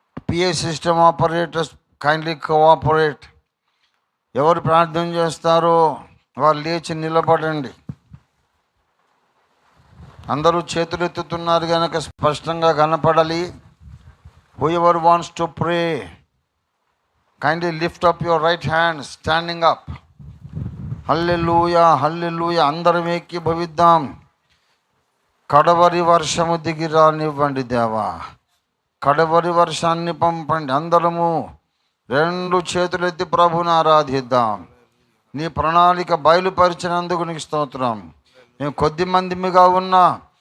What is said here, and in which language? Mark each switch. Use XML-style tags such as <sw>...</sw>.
<en>PA system operators kindly cooperate.</en> <te>ఎవరు ప్రార్థన చేస్తారో వారు లేచి నిలబడండి. అందరూ చేతులు ఎత్తుతున్నారు కనుక స్పష్టంగా కనపడాలి.</te> <en>Whoever wants to pray, kindly lift up your right hand, standing up.</en> <te>హల్లెలూయా, హల్లెలూయా. అందరం ఏకీభవిద్దాం. కడవరి వర్షము దిగి రానివ్వండి దేవా, కడవరి వర్షాన్ని పంపండి. అందరము రెండు చేతులెత్తి ప్రభుని ఆరాధిద్దాం. నీ ప్రణాళిక బయలుపరిచినందుకు నీకు స్తోత్రం. మేము కొద్ది మందిగా ఉన్నా</te>